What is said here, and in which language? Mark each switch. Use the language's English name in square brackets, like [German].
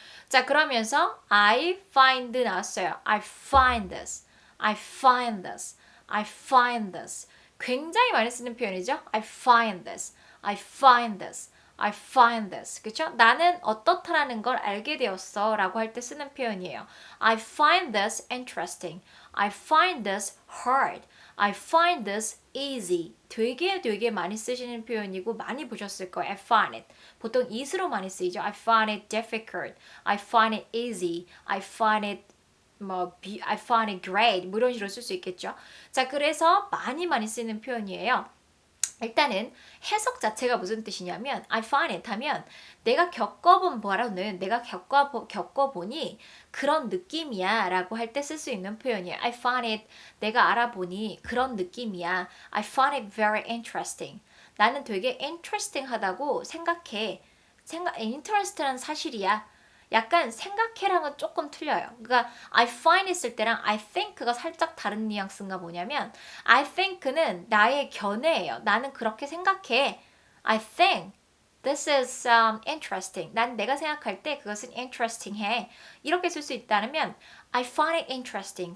[Korean] 자, 그러면서 [English] I find [Korean] 나왔어요. [English] I find this. I find this. I find this. [Korean] 굉장히 많이 쓰는 표현이죠. [English] I find this. I find this. I find this. [Korean] 그쵸? 나는 어떻다라는 걸 알게 되었어 라고 할 때 쓰는 표현이에요. [English] I find this interesting. I find this hard. I find this easy. [Korean] 되게 많이 쓰시는 표현이고 많이 보셨을 거예요. [English] I find it. [Korean] 보통 it으로 많이 쓰이죠. [English] I find it difficult. I find it easy. I find it I find it great. [Korean] 뭐 이런 식으로 쓸 수 있겠죠. 자, 그래서 많이 쓰이는 표현이에요. 일단은 해석 자체가 무슨 뜻이냐면 [English] I find it [Korean] 하면 내가 겪어본 바로는 내가 겪어보니 그런 느낌이야 라고 할 때 쓸 수 있는 표현이에요. [English] I find it [Korean] 내가 알아보니 그런 느낌이야. [English] I find it very interesting. [Korean] 나는 되게 interesting 하다고 생각해. interesting한 사실이야. 약간 생각해랑은 조금 틀려요. 그러니까 [English] I find [Korean] 있을 때랑 [English] I think [Korean] 가 살짝 다른 뉘앙스가 뭐냐면 I think는 나의 견해예요. 나는 그렇게 생각해. [English] I think this is interesting. [Korean] 난 내가 생각할 때 그것은 interesting해. 이렇게 쓸 수 있다면 [English] I find it interesting.